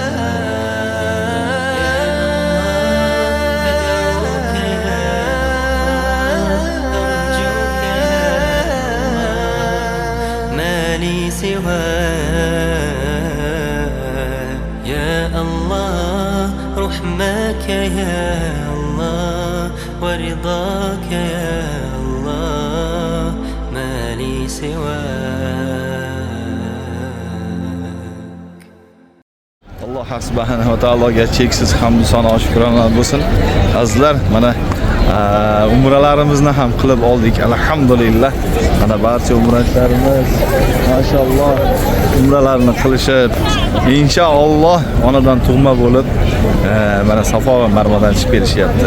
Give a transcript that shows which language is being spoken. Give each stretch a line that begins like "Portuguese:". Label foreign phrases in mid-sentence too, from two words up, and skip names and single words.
Arabic: يا الله رحمك يا الله ورضاك يا الله، ما لي سواك.
Uzbek: Alloh
Arabic: سبحانه وتعالى
Uzbek: cheksiz hamd sano shukronalar bo'lsin. Azizlar, mana umralarimizni ham qilib oldik. Alhamdulillah. Mana barcha umrachilarimiz maşallah umralarni qilishib, inshaalloh onadan tug'ma bo'lib, mana Safo va Marvadan chiqib kelishyapti.